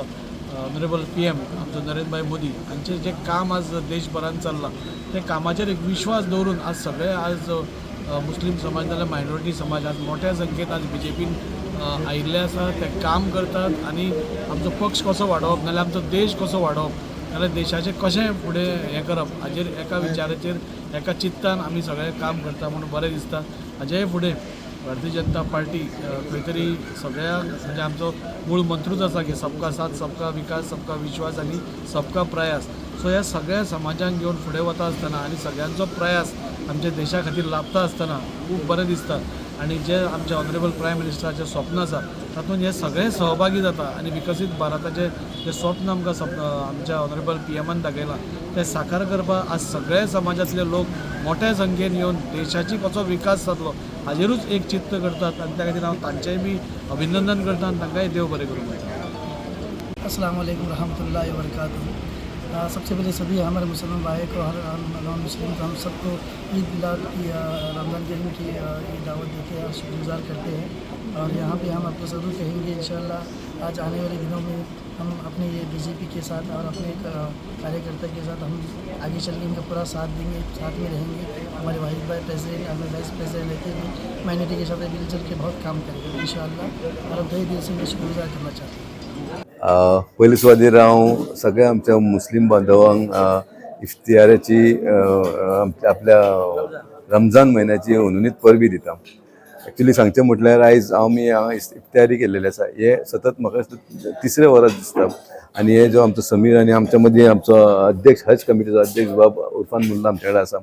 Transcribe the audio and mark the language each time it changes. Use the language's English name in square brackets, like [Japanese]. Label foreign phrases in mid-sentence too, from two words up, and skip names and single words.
[English] honourable PM [Konkani] आमचो नरेंद्र भाई मोदी हांचें जें काम आज देशभरान चल्लां ते कामाचेर एक विश्वास दवरून आज सगळे आज मुस्लीम समाज नाल्यार मायनॉरिटी समाज आज मोठ्या संख्येन आज BJPन आयिल्ले आसा, ते काम करतात आनी आमचो पक्ष कसो वाडोवप नाल्यार आमचो देश कसो वाडोवप नाल्यार देशाचें कशें फुडें हें करप हाचेर एका विचाराचेर एका चित्तान आमी सगळे काम करता म्हणून बरें दिसता. हाजेय फुडें भारतीय जनता पार्टी खंय तरी सगळ्या म्हणजे आमचो मूळ मंत्रूच आसा की [Hindi] सबका साथ सबका विकास सबका विश्वास [Konkani] आनी [Hindi] सबका प्रयास. [Konkani] सो ह्या सगळ्या समाजांक घेवन फुडें वता आसतना आनी सगळ्यांचो प्रयास आमच्या देशा खातीर लाभता आसतना खूब बरें दिसता. आनी जे आमचे [English] honourable prime [Konkani] मिनिस्टराचें स्वप्न आसा तातूंत हे सगळे सहभागी जाता आनी विकसीत भारताचें जे स्वप्न आमच्या [English] honourable PM [Konkani] दाखयलां तें साकार करपाक आज सगळे समाजांतले लोक मोठ्या संख्येन येवन देशाची कसो विकास जातलो हाजेरूच एक चित्त करतात आनी त्या खातीर हांव तांचेंय बी अभिनंदन करता आनी तांकांय देव बरें करूं. [Arabic] السلام عليكم ورحمة الله وبركاته. [Hindi] सबसे पहले सभी हमारे मुसलमान भाई को हर [English] non Muslim [Hindi] को हम सबको ईद मिलाद की [Arabic] رمضان كريم [Hindi] की दावत देते हैं और शुक्रगुजार करते हैं. और यहाँ पे हम आपको ज़रूर कहेंगे [Arabic] إن شاء الله [Hindi] आज आने वाले दिनों में हम अपने ये BJP के साथ और अपने कार्यकर्ता के साथ हम आगे चल के इनका पूरा साथ देंगे, साथ में रहेंगे. हमारे वाहिद भाई प्रेसिडेंट हमें [English] vice president [Hindi] रहते हुए माइनॉरिटी के साथ मिलजुल के बहुत काम करेंगे [Arabic] إن شاء الله. [Hindi] और अब तहे दिल से मैं शुक्रगुजार करना चाहता हूँ. [Konkani] पयली सुवातेर हांव सगळ्या आमच्या मुस्लिम बांधवांक इफ्तियाराची आपल्या रमजान म्हयन्याची उनुनीत परबी दिता. एक्चुली सांगचें म्हटल्यार आयज आमी हांगा इफ्तियारी केल्लेली आसा. हे सतत म्हाका तिसरे वरास दिसता. आनी हे जो आमचो समीर आनी आमच्या मदीं आमचो अध्यक्ष हज कमिटीचो अध्यक्ष बाब उर्फान मुल्ला आमचे कडेन आसा.